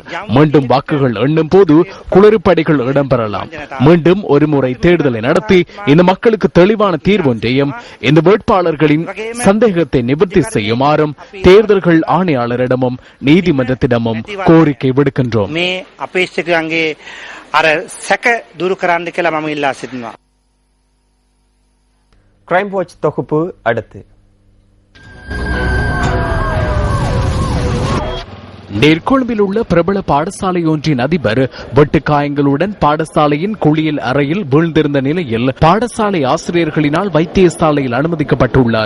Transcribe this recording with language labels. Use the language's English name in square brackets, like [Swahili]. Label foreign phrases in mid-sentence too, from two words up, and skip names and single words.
[Tamil] மீண்டும் வாக்குகள் எண்ணும் போது குளறுபடிகள் இடம்பெறலாம். மீண்டும் ஒருமுறை தேர்தலை நடத்தி இந்த மக்களுக்கு தெளிவான தீர்வொன்றையும் இந்த வேட்பாளர்களின் சந்தேகத்தை நிவர்த்தி செய்யுமாறும் தேர்தல்கள் ஆணையாளரிடமும் நீதிமன்றத்திடமும் கோரிக்கை விடுக்கின்றோம். [Sinhala] මේ අපේක්ෂකයන්ගේ අර සැක දුරු කරන්න කියලා මම ඉල්ලා සිටිනවා. [Tamil] கிரைம் வாட்ச் தொகுப்பு அடுத்து. நெற்கொழும்பில் உள்ள பிரபல பாடசாலை ஒன்றின் அதிபர் வெட்டுக்காயங்களுடன் பாடசாலையின் குளியல் அறையில் வீழ்ந்திருந்த நிலையில் பாடசாலை ஆசிரியர்களினால் வைத்தியசாலையில் அனுமதிக்கப்பட்டுள்ளார்.